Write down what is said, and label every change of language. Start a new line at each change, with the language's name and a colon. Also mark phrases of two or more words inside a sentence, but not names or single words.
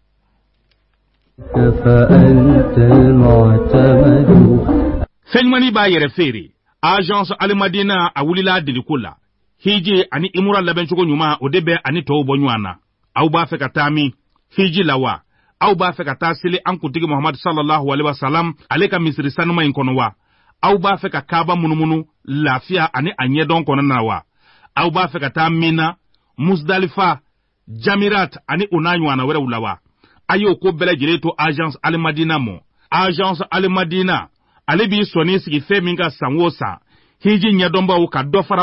Bambara: fɛnɲumani b'a yɛrɛ feere agence alimadina a wulila deliko la hiji ani imura labɛncogo ɲuman o de bɛ ani tɔw bɔ ɲɔgɔn na aw b'a fɛ ka taa min hiji lawa aw b'a fɛ ka taa seli an kuntigi Muhammad
Arabic: صلى الله عليه وسلم
Bambara: ale ka misiri sanuma in kɔnɔ wa aw b'a fɛ ka Kaaba munumunu lafiya ani a ɲɛdɔn kɔnɔna wa aw b'a fɛ ka taa Mina Muzdalifa Jamirat ani o n'a ɲɔgɔnna wɛrɛw la wa a y'o ko bɛɛ lajɛlen to agence Al Madina mɔ agence Al Madina ale b'i sɔnni sigi fɛn min ka san o san hiji ɲɛdɔnbaw ka dɔ fara